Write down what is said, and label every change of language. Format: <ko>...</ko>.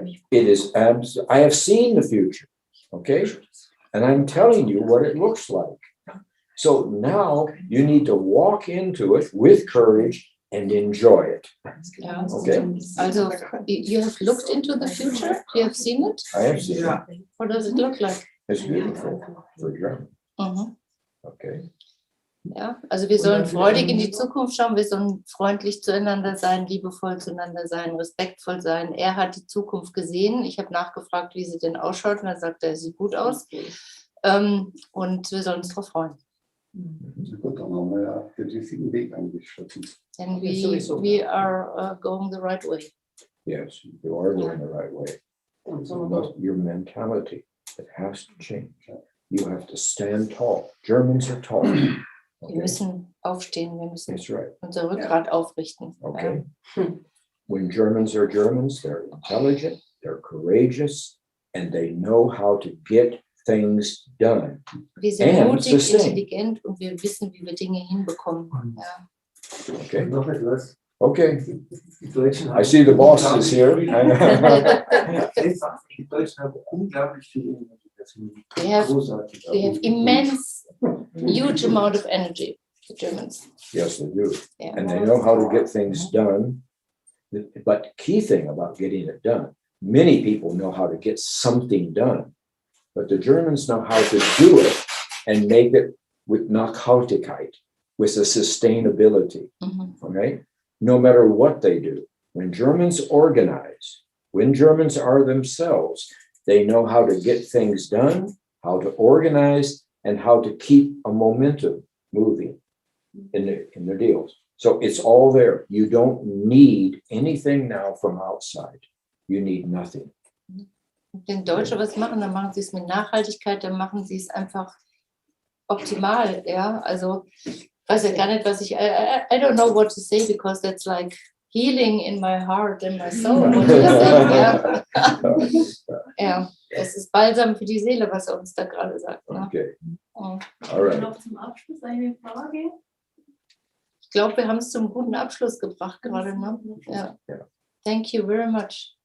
<en>It is I have seen the future. Okay, and I'm telling you what it looks like. So now you need to walk into it with courage and enjoy it. Yeah. Okay. Also, you have looked into the future. You have seen it. I have seen it. What does it look like? It's beautiful for German. Okay.</en> <de>Ja, also wir sollen freudig in die Zukunft schauen, wir sollen freundlich zueinander sein, liebevoll zueinander sein, respektvoll sein. Er hat die Zukunft gesehen. Ich habe nachgefragt, wie sie denn ausschaut, und er sagte, er sieht gut aus. Und wir sollen uns darauf freuen. Gut, dann haben wir ja den richtigen Weg eingeschritten.</de> <en>And we are going the right way. Yes, you are going the right way. But your mentality, it has to change. You have to stand tall. Germans are tall. Okay.</en> <de>Wir müssen aufstehen, wir müssen</de> <en>right.</en> <de>unser Rückgrat aufrichten.</de> <en>Okay. When Germans are Germans, they're intelligent, they're courageous, and they know how to get things done.</en> <de>Wir sind mutig, intelligent und wir wissen, wie wir Dinge hinbekommen. Ja.</de> <en>Okay.</en> <de>Noch etwas.</de> <en>Okay.</en> <de>Die Deutschen</de> <en>I see the boss is here.</en> <de>Die Deutschen haben unglaublich viel Energie.</de> <en>They have</en> <de>großartig.</de> <en>immense, huge amount of energy, the Germans. Yes, they do. Yeah. And they know how to get things done. But key thing about getting it done, many people know how to get something done, but the Germans know how to do it and make it with Nachhaltigkeit, with a sustainability, okay? No matter what they do. When Germans organize, when Germans are themselves, they know how to get things done, how to organize, and how to keep a momentum moving in their deals. So it's all there. You don't need anything now from outside. You need nothing.</en> <de>Wenn Deutsche was machen, dann machen sie es mit Nachhaltigkeit, dann machen sie es einfach optimal, ja. Also, ich weiß ja gar nicht, was ich,</de> <en>I don't know what to say, because that's like healing in my heart and my soul.</en> <de>Ja. Ja, es ist Balsam für die Seele, was er uns da gerade sagt. Ne?</de> <en>Okay. Oh. All right.</en> <de>Noch zum Abschluss eine Frage. Ich glaube, wir haben es zum guten Abschluss gebracht gerade. Ne? Ja.</de> <en>Thank you very much.</en>